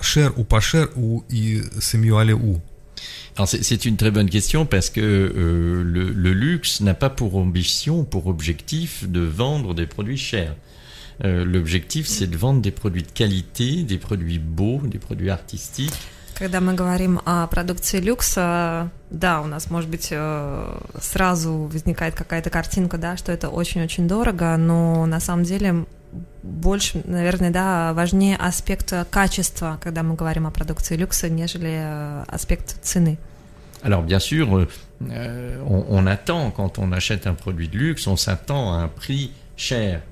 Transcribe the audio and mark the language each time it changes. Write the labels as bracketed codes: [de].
[fr] Cher ou pas cher ou c'est mieux aller où? Alors c'est une très bonne question parce que le luxe n'a pas pour ambition, pour objectif de vendre des produits chers. L'objectif, c'est de vendre des produits de qualité, des produits beaux, des produits artistiques. [ru] Когда мы говорим о продукции люкса, да, у нас, может быть, сразу возникает какая-то картинка, да, что это очень-очень дорого, но на самом деле больше, наверное, да, важнее аспект качества, когда мы говорим о продукции люкса, нежели аспект цены. [fr] Alors bien sûr, on attend, quand on achète un produit de luxe, on s'attend à un prix cher.